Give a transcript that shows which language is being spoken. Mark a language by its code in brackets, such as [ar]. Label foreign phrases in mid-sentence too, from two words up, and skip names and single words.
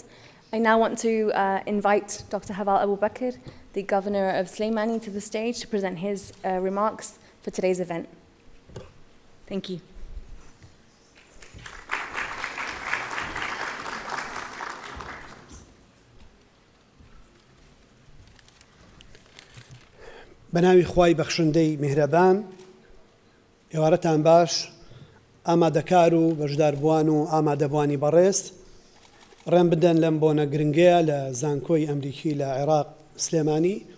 [en] I now want to invite Dr. Haval Abu Bakr, the Governor of Slimani, to the stage to present his remarks for today's event. Thank you. [ckb] بەناوی خوای بەخشندەی میهرەبان، ئێوارەتان باش، ئامادەکار و بەشداربووان و ئامادەبوانی بەڕێز، ڕێم بدەن لەم بۆنە گرنگەیە لە زانکۆی ئەمریکی لە عێراق سلێمانی